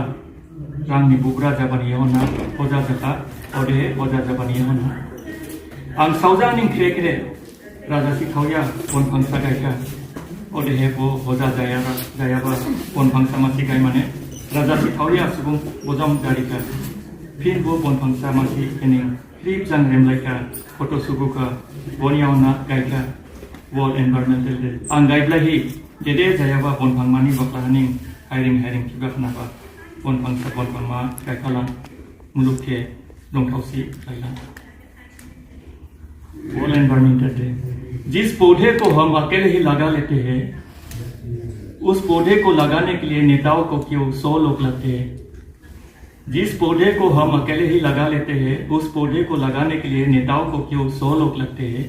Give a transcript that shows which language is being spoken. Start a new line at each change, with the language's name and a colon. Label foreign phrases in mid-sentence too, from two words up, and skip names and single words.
Bodo: रांनि बुग्रा जाबानि यावना अजा जाखा अदेहे अजा जाबानि यावना आं सावजांनिं खेरे खेरे राजासी थावया बनफांसा गायखा अदेहे बो अजा जायाबा बनफांसा मासि गाय माने राजासी थावया सुबुं बजम जारिखा फिर वो बनफांसा मासि एनिं क्लिप जां रेमलायखा फट' सुबुखा बनियावना गायखा वर्ल्ड एनवायरमेंटल डे आं गायब्लाहि गेदे जायाबा बनफांमानि बख्लाहानिं हायरिं खिबा खानाबा बनफांमा गायखालां मुलुगखे दंथावसि लायलां।
Hindi: वर्ल्ड एनवायरमेंटल डे जिस पौधे को हम अकेले ही लगा लेते हैं उस पौधे को लगाने के लिए नेताओं को क्यों 100 लोग लगते हैं। जिस पौधे को हम अकेले ही लगा लेते हैं उस पौधे को लगाने के लिए नेताओं को क्यों 100 लोग लगते हैं।